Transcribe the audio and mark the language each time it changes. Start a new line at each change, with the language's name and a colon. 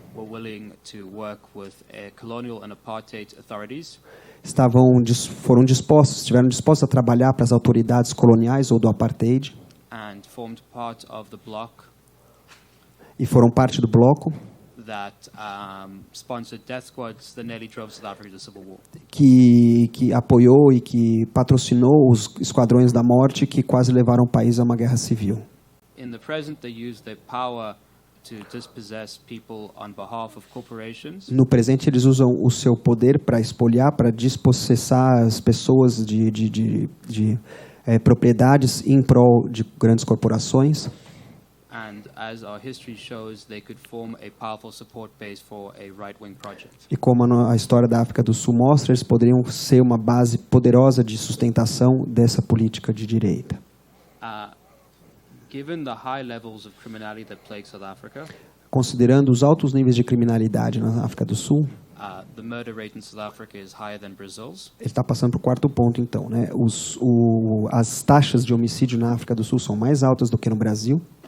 English: were willing to work with colonial and apartheid authorities
Portuguese: estiveram dispostos a trabalhar para as autoridades coloniais ou do apartheid
English: and formed part of the bloc
Portuguese: e foram parte do bloco
English: that sponsored death squads that nearly drove South Africa to civil war.
Portuguese: que apoiou e que patrocinou os esquadrões da morte que quase levaram o país a uma guerra civil.
English: In the present, they use their power to dispossess people on behalf of corporations.
Portuguese: No presente, eles usam o seu poder para espoliar, para despossessar as pessoas de propriedades em prol de grandes corporações.
English: And as our history shows, they could form a powerful support base for a right-wing project.
Portuguese: E como a história da África do Sul mostra, eles poderiam ser uma base poderosa de sustentação dessa política de direita.
English: Given the high levels of criminality that plague South Africa,
Portuguese: Considerando os altos níveis de criminalidade na África do Sul,
English: the murder rate in South Africa is higher than Brazil's.
Portuguese: ele está passando para o quarto ponto, então, né? As taxas de homicídio na África do Sul são mais altas do que no Brasil.